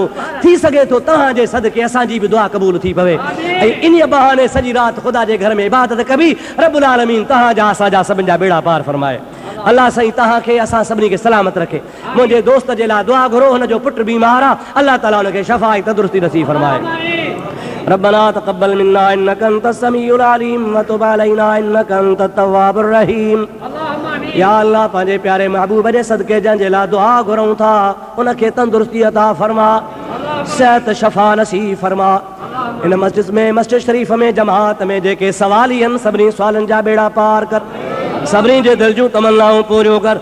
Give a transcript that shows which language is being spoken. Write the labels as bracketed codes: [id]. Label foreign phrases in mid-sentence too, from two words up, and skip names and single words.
[sd] थी सघे थो तव्हांजे सदके असांजी बि दुआ क़बूल थी पवे ऐं इन बहाने सॼी राति ख़ुदा जे घर में इबादत कबी। [ar] رب العالمين [sd] तव्हांजा असांजा सभिनि जा बेड़ा पार फरमाए। अल्लाह साईं तव्हांखे असां सभिनी खे सलामत रखे। मुंहिंजे दोस्त जे लाइ दुआ घुरो, हुनजो पुटु बीमार आहे, अल्लाह ताला हुनखे शफ़ा ऐं तंदुरुस्ती नसीब फरमाए। [ar] رَبَّنَا تَقَبَّلْ مِنَّا إِنَّكَ أَنْتَ السَّمِيعُ الْعَلِيمُ وَتُبْ عَلَيْنَا إِنَّكَ أَنْتَ التَّوَّابُ الرَّحِيمُ. [sd] या अल्लाह पंहिंजे प्यारे महबूब जे सदके जंहिंजे लाइ दुआ घुरऊं था उनखे तंदुरुस्ती अता फरमा, सेहत शफ़ा नसीब फरमा। इन मस्जिद में, मस्जिद शरीफ़ में, जमात में जेके सवाली आहिनि सभिनी सवालनि जा बेड़ा पार कर, सभिनी जे दिलि जूं तमन्नाऊं पूरियूं कर।